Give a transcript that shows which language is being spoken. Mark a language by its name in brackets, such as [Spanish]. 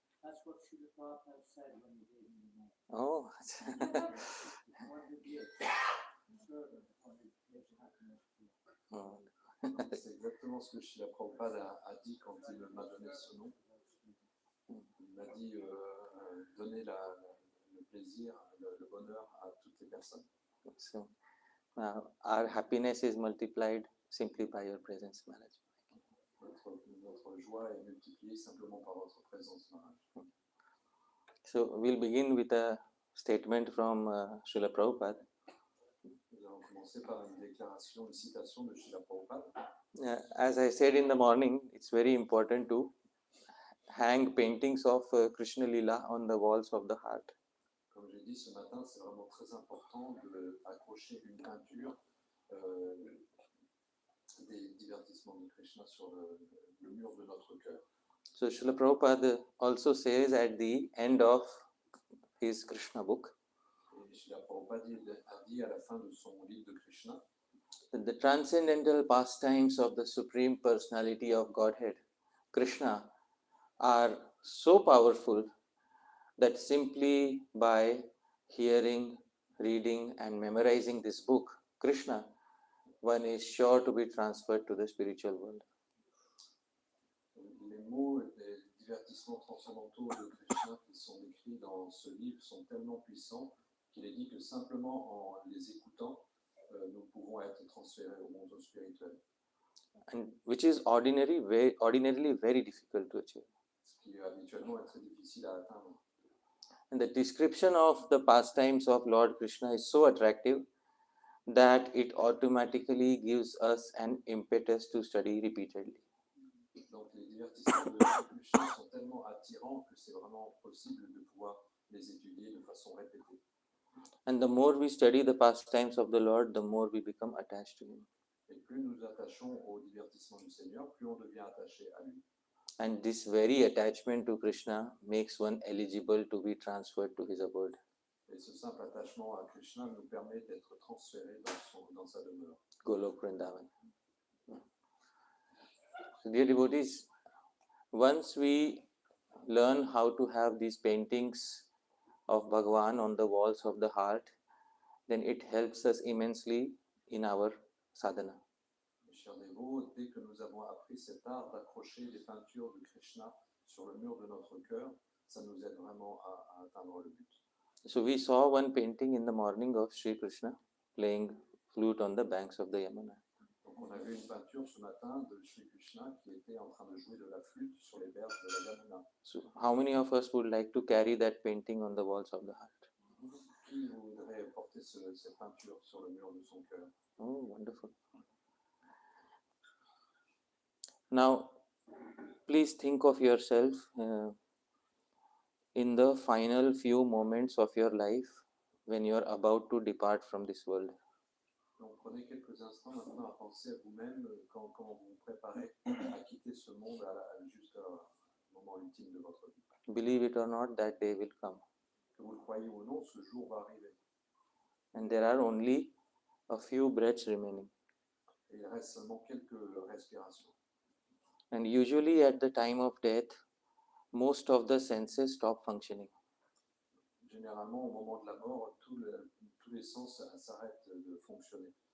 [English] That's what Srila Prabhupada said when he gave me the name. Oh. One who gives servant, one who gives happiness to. [French] C'est exactement ce que Srila Prabhupada a dit quand il m'a donné ce nom. Il m'a dit donner le plaisir, le bonheur à toutes les personnes. [English] So, our happiness is multiplied simply by your presence, Maharaj. [French] Notre joie est multipliée simplement par votre présence, Maharaj. [English] So we'll begin with a statement from Srila Prabhupada. [French] Nous allons commencer par une déclaration, une citation de Srila Prabhupada. [English] As I said in the morning, it's very important to hang paintings of Krishna Lila on the walls of the heart. [French] Comme j'ai dit ce matin, c'est vraiment très important d'accrocher une peinture des divertissements de Krishna sur le mur de notre cœur. [English] So Srila Prabhupada also says at the end of his Krishna book, [French] Et Srila Prabhupada a dit à la fin de son livre de Krishna, [English] that the transcendental pastimes of the Supreme Personality of Godhead, Krishna, are so powerful that simply by hearing, reading and memorizing this book, Krishna, one is sure to be transferred to the spiritual world. [French] les mots des divertissements transcendantaux de Krishna qui sont décrits dans ce livre sont tellement puissants qu'il est dit que simplement en les écoutant, nous pouvons être transférés au monde spirituel. [English] And which is ordinarily very difficult to achieve. [French] Ce qui habituellement est très difficile à atteindre. [English] And the description of the pastimes of Lord Krishna is so attractive that it automatically gives us an impetus to study repeatedly. [French] Donc les divertissements de Krishna sont tellement attirants que c'est vraiment possible de pouvoir les étudier de façon répétée. [English] And the more we study the pastimes of the Lord, the more we become attached to Him. [French] Et plus nous attachons au divertissement du Seigneur, plus on devient attaché à lui. [English] And this very attachment to Krishna makes one eligible to be transferred to his abode. [French] Et ce simple attachement à Krishna nous permet d'être transférés dans sa demeure. [English] Golok Vrindavan. So dear devotees, once we learn how to have these paintings of Bhagavan on the walls of the heart, then it helps us immensely in our sadhana. [French] Mes chers dévots, dès que nous avons appris cet art d'accrocher des peintures de Krishna sur le mur de notre cœur, ça nous aide vraiment à atteindre le but. [English] So we saw one painting in the morning of Sri Krishna playing flute on the banks of the Yamuna. [French] Donc on a vu une peinture ce matin de Sri Krishna qui était en train de jouer de la flûte sur les berges de la Yamuna. [English] So how many of us would like to carry that painting on the walls of the heart? [French] Qui voudrait porter cette peinture sur le mur de son cœur? [English] Oh, wonderful. Now, please think of yourself in the final few moments of your life when you are about to depart from this world. [French] Donc prenez quelques instants maintenant à penser à vous-même quand vous vous préparez à quitter ce monde jusqu'à moment ultime de votre vie. [English] Believe it or not, that day will come. [French] Que vous le croyez ou non, ce jour va arriver. [English] And there are only a few breaths remaining. [French] Et il reste seulement quelques respirations. [English] And usually at the time of death, most of the senses stop functioning. [French] Généralement, au moment de la mort, tous les sens s'arrêtent de fonctionner.